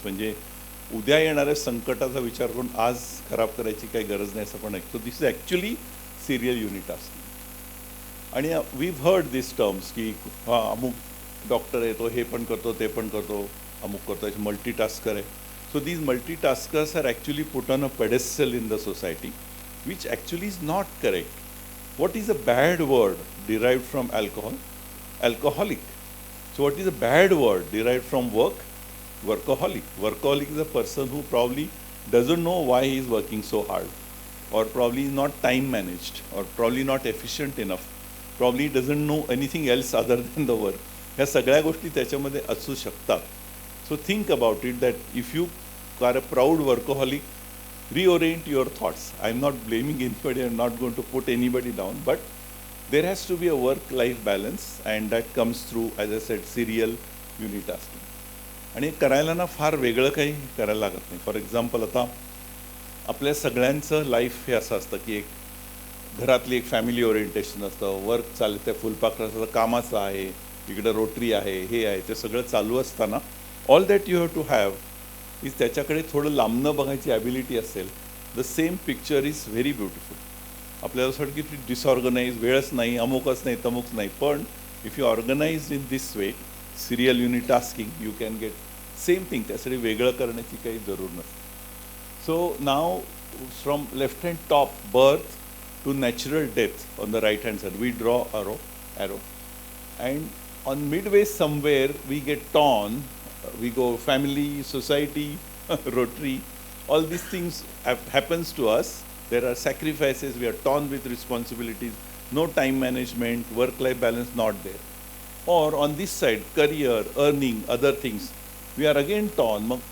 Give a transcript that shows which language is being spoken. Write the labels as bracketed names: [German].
[Marathi] म्हणजे उद्या येणाऱ्या संकटाचा विचार करून आज खराब करायची काही गरज नाही असं पण आहे. [English] So this is actually serial unitasking. [Marathi] आणि [English] we heard this terms [Marathi] की हां अमुक डॉक्टर आहे तो हे पण करतो ते पण करतो, अमुक करतो, मल्टीटास्कर आहे. [English] So these multitaskers are actually put on a pedestal in the society which actually is not correct. What is a bad word derived from alcohol? Alcoholic. So what is a bad word derived from work? Workaholic. Workaholic is a person who probably doesn't know why he is working so hard, or probably is not time managed, or probably not efficient enough, probably doesn't know anything else other than the work. [Marathi] ह्या सगळ्या गोष्टी त्याच्यामध्ये असू शकतात. [English] So think about it that if you are a proud workaholic, reorient your thoughts. I'm not blaming anybody, I'm not going to put anybody down, but there has to be a work-life balance, and that comes through, as I said, serial unitasking. [Marathi] आणि करायला ना फार वेगळं काही करायला लागत नाही. For example आता आपल्या सगळ्यांचं लाईफ हे असं असतं की एक घरातली एक फॅमिली ओरिएंटेशन असतं, वर्क चालतं आहे, फुलपाखरं असतं, कामाचं आहे, इकडं रोटरी आहे, हे आहे, ते सगळं चालू असताना [English] all that you have to have is [Marathi] त्याच्याकडे थोडं लांबणं बघायची ॲबिलिटी असेल, [English] The same picture is very beautiful. [Marathi] आपल्याला असं वाटतं की डिसऑर्गनाईज, वेळच नाही, अमुकच नाही, तमुकच नाही, पण [English] if you organise in this way, [Marathi] serial युनिटास्किंग, [English] You can get same thing. [Marathi] त्यासाठी वेगळं करण्याची काही जरूर नसते. [English] So now from left hand top, birth to natural death on the right hand side, we draw arrow, and on midway somewhere we get torn. We go family, society, Rotary, all these things happens to us. There are sacrifices, we are torn with responsibilities, no time management, work-life balance not there. Or on this side, career, earning, other things, we are again torn.